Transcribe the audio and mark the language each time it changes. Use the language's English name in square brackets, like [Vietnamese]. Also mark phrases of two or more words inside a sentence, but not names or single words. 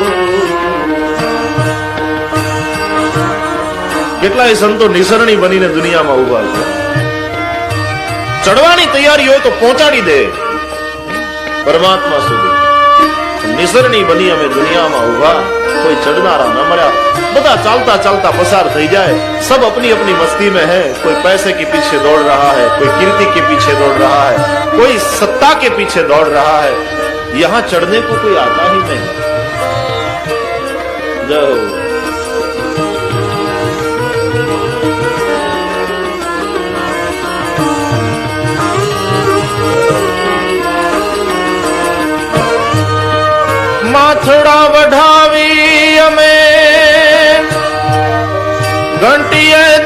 [Gujarati] કેટલાય સંતો નિસરણી બનીને દુનિયામાં ઉભા છે. ચડવાની તૈયારી હોય તો પહોંચાડી દે પરમાત્મા સુધી. નિસરણી બની અમે દુનિયામાં ઉભા, કોઈ ચડનારા ન મળ્યા. બધા ચાલતા ચાલતા પસાર થઈ જાય. [Hindi] सब अपनी अपनी मस्ती में है. कोई पैसे के पीछे दौड़ रहा है, कोई कीर्ति के पीछे दौड़ रहा है, कोई सत्ता के पीछे दौड़ रहा है. यहाँ चढ़ने को कोई आता ही नहीं. [Gujarati] જય હો. માથડા વઢાવી અમે ઘંટીએ